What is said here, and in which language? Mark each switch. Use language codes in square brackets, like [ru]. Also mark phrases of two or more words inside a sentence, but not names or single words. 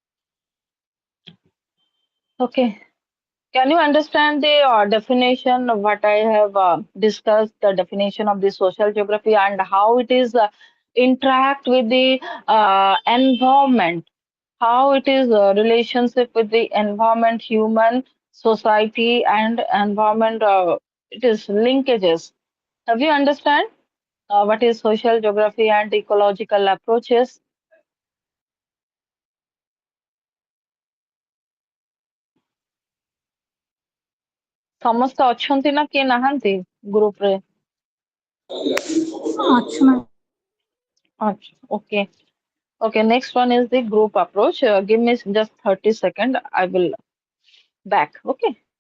[en] Okay, can you understand the definition of what I have discussed, the definition of the social geography and how it is interact with the environment, how it is relationship with the environment, human, society, and environment. It is linkages. Have you understand? What is social geography and ecological approaches? [or] ସମସ୍ତେ ଅଛନ୍ତି ନା କିଏ ନାହାନ୍ତି ଗ୍ରୁପ ରେ? [en] Acha, ma'am. [or] ଆଚ୍ଛା, [en] okay. Okay, next one is the group approach. Give me just 30 seconds. I will back. Okay.